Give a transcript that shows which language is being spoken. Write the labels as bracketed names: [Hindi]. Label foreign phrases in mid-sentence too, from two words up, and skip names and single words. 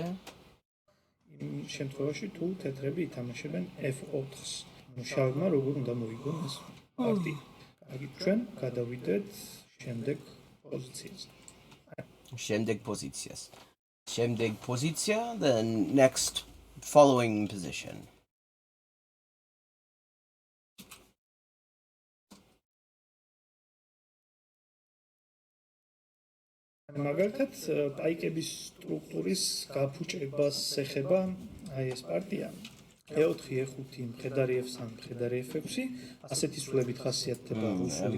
[Georgian] იმ შემთხვევაში თუ თეთრები ითამაშებენ F4-ს. შავებმა როგორ უნდა მოიგონ ეს პარტია. კარგი, ჩვენ გადავიდეთ შემდეგ პოზიციაზე. შემდეგ პოზიცია, [English] the next following position. [Georgian] მაგალითად, პაიკების სტრუქტურის გაფუჭებას ეხება აი ეს პარტია. E4, E5, მხედარი F3, მხედარი F6, ასეთი სულებით ხასიათდება რუსული